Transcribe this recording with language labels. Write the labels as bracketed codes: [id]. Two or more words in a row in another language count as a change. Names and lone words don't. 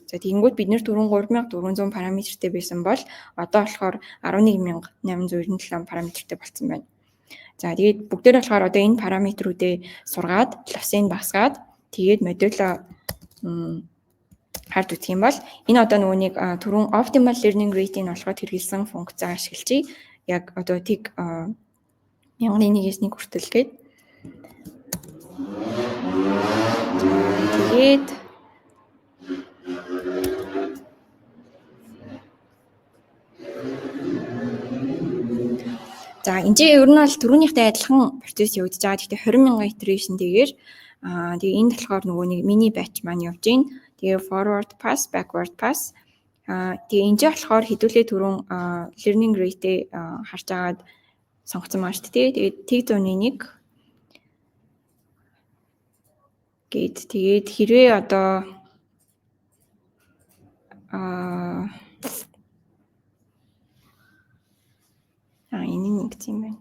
[mn] За тэгэнгүүт бид нэр 3400 параметртэй байсан бол одоо болохоор 11897 параметртэй болсон байна. За тэгээд бүгдээр болохоор одоо энэ параметруудыг сургаад, лосыг багасгаад тэгээд модулоо хард үзэх юм бол энэ одоо нөгөө нэг түрүүн [en] optimal learning rate- [mn] ийг олоход хэрэглэсэн функцаа ашиглаж яг одоо тэг 1001-ээс 1 хүртэл гээд тэгээд за энэ ер нь бол түрүүнийхтэй адилхан процесс явагдаж байгаа. Гэхдээ 20,000 iteration дээр тэгээ энэ болохоор нөгөө нэг [en] mini batch [mn] маань явж байна. Тэгээ [en] forward pass, backward pass. [mn] Тэгээ энэ болохоор хэдүүлээ түрүүн [en] learning rate- [mn] ийг харж агаад сонгоцсон маань шүү дээ. Тэгээд тэг 101 гээд тэгээд хэрвээ одоо энэ нэг юм байна.